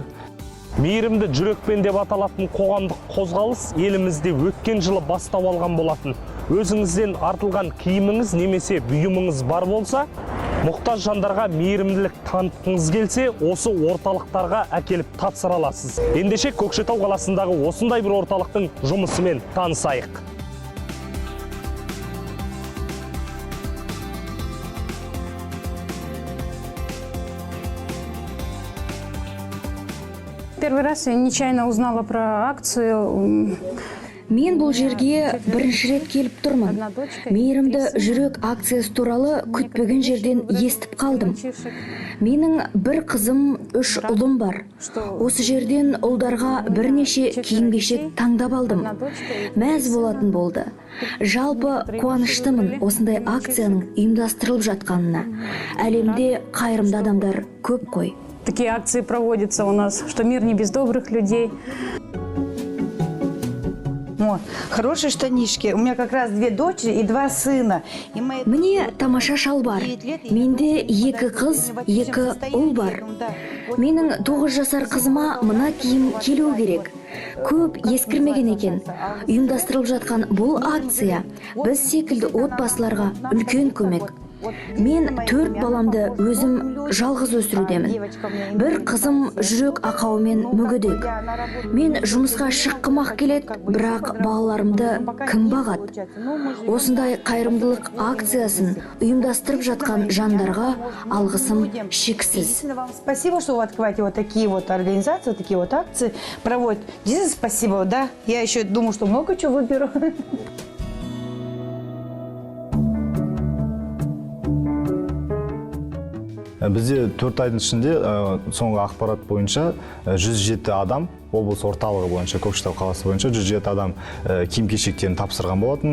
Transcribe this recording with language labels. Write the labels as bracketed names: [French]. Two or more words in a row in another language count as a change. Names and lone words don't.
[Kazakh] Мейірімді жүрекпен деп аталатын қоғамдық қозғалыс елімізде өткен жылы бастау алған болатын. Өзіңізден артылған киіміңіз немесе бұйымыңыз бар болса, мұқтаж жандарға мейірімділік танытқыңыз келсе, осы орталықтарға әкеліп тапсыра аласыз. Ендеше Көкшетау қаласындағы осындай бір орталықтың жұмысымен танысайық. [Russian] Первый раз я нечаянно узнала про акцию. [Kazakh] Мен бұл жерге бірінші рет келіп тұрмын. Мейірімді жүрек акциясы туралы күтпеген жерден естіп қалдым. Менің бір қызым, 3 ұлым бар. Осы жерден ұлдарға бірнеше киім-кешек таңдап алдым. Мәз болатын болды. Жалпы қуаныштымын осындай акцияның ұйымдастырылып жатқанына. Әлемде қайырымды адамдар көп қой. [Russian] Такие акции проводятся у нас, что мир не без добрых людей. Вот. Хорошие штанишки. У меня как раз 2 дочери и 2 сына. [Kazakh] Мне тамаша шалбар. Менде 2 қыз, 2 ұл бар. Менің 9 жасар қызыма мына киім келу керек. Көп ескірмеген екен. Ұйымдастырылып жатқан бұл акция біз секілді отбасыларға үлкен көмек. Мен 4 баламды өзім жалғыз өсірудемін. Бір қызым жүрек ақауымен мүгедек. Мен жұмысқа шыққым-ақ келеді, бірақ балаларымды кім бағады? Осындай қайырымдылық акциясын ұйымдастырып жатқан жандарға алғысым шексіз. [Russian] Спасибо, что вы открываете вот такие вот организации, вот такие вот акции проводят. Действительно спасибо, да. Я еще думаю, что много чего выберу. [Kazakh] Бізде 4 айдың ішінде соңғы ақпарат бойынша 107 адам, облыс орталығы бойынша, Көкшетау қаласы бойынша 107 адам киім-кешектерін тапсырған болатын.